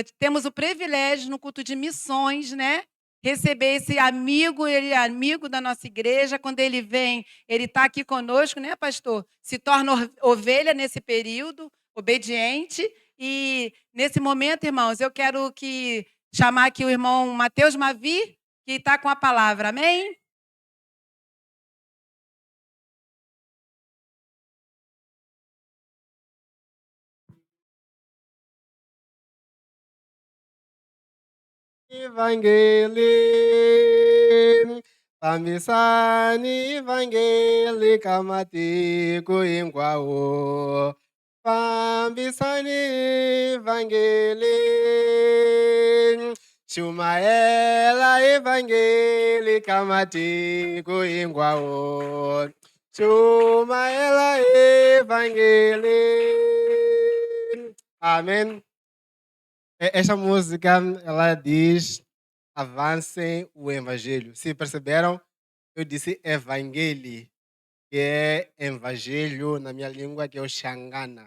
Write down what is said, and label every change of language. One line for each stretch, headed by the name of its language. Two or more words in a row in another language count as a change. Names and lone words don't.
Portuguese: Temos o privilégio no culto de missões, né? Receber esse amigo, ele é amigo da nossa igreja. Quando ele vem, ele está aqui conosco, né, pastor? Se torna ovelha nesse período, obediente. E nesse momento, irmãos, eu quero chamar aqui o irmão Mateus Mavi, que está com a palavra. Amém?
Tsonga: Evangeli, fambisani Evangeli kamatiko hinkwawo. Fambisani Evangeli, shumaela Evangeli kamatiko hinkwawo. Shumaela Evangeli.
Portuguese: Amém. Essa música, ela diz, avancem o evangelho. Se perceberam, eu disse evangelho, que é evangelho na minha língua, que é o Xangana.